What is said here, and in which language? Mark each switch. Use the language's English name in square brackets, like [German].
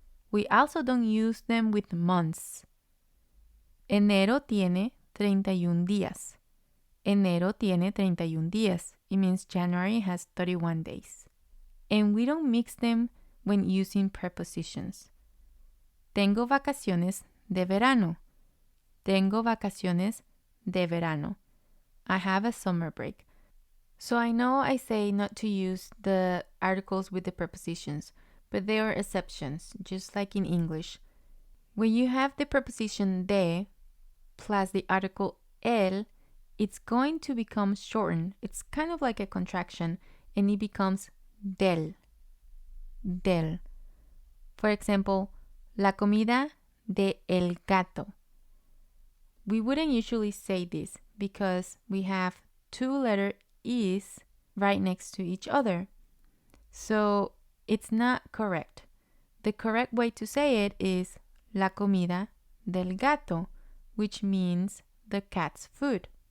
[English] We also don't use them with months. [Spanish] Enero tiene 31 días. Enero tiene 31 días. [English] It means January has 31 days. And we don't mix them when using prepositions. [Spanish] Tengo vacaciones de verano. Tengo vacaciones de verano. [English] I have a summer break. So I know I say not to use the articles with the prepositions, but there are exceptions, just like in English. When you have the preposition de plus the article el, it's going to become shortened. It's kind of like a contraction, and it becomes del. Del. For example, [Spanish] la comida de el gato. [English] We wouldn't usually say this because we have two letter E's right next to each other. So it's not correct. The correct way to say it is [Spanish] la comida del gato, [English] which means the cat's food.